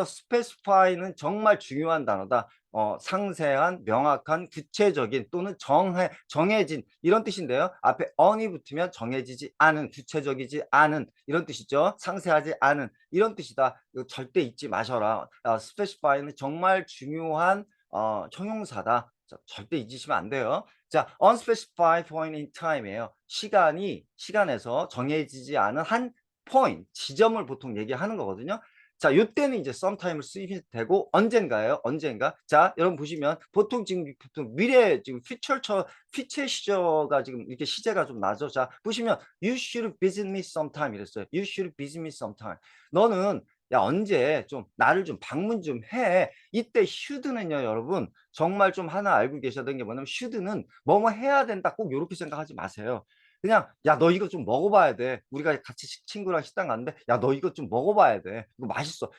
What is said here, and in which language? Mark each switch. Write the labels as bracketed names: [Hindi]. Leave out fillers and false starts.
[Korean] specify는 정말 중요한 단어다. 상세한, 명확한, 구체적인 또는 정해진 이런 뜻인데요. 앞에 on이 붙으면 정해지지 않은, 구체적이지 않은 이런 뜻이죠. 상세하지 않은 이런 뜻이다. 이거 절대 잊지 마셔라. specify는 정말 중요한 형용사다. 자, 절대 잊으시면 안 돼요. 자, unspecified point in time이에요. 시간에서 정해지지 않은 한 point, 지점을 보통 얘기하는 거거든요. 자, 요때는 이제 sometime을 쓰면 되고 언젠가예요. 언젠가. 자, 여러분 보시면 보통 지금 미래 지금 퓨처 시저가 지금 이렇게 시제가 좀 나죠. 자, 보시면 [English] you should visit me sometime [Korean] 이랬어요. [English] you should visit me sometime. [Korean] 너는 야 언제 좀 나를 좀 방문 좀 해. 이때 should는요, 여러분 정말 좀 하나 알고 계셔야 되는 게 뭐냐면 should는 뭐뭐 해야 된다. 꼭 이렇게 생각하지 마세요. 그냥 야 너 이거 좀 먹어봐야 돼. 우리가 같이 친구랑 식당 갔는데 야 너 이거 좀 먹어봐야 돼. 이거 맛있어.